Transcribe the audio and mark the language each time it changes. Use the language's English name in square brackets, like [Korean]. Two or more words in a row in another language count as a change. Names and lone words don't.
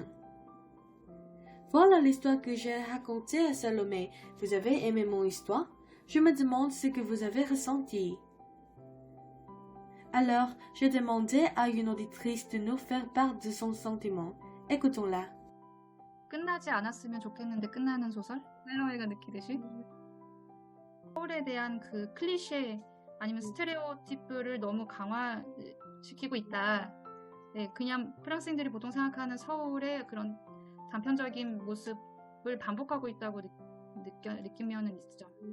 [French] Voilà l'histoire que j'ai racontée à Salomé. Vous avez aimé mon histoire? Je me demande ce que vous avez ressenti. Alors, j'ai demandé à une auditrice de nous faire part de son sentiment. Écoutons-la. [Korean] 끝나지 않았으면 좋겠는데 끝나는 소설? 셀러웨이가 느끼듯이 서울에 대한 그 클리셰 아니면 스테레오티프를 너무 강화시키고 있다. 네, 그냥 프랑스인들이 보통 생각하는 서울의 그런 단편적인 모습을 반복하고 있다고 느끼면은 있죠.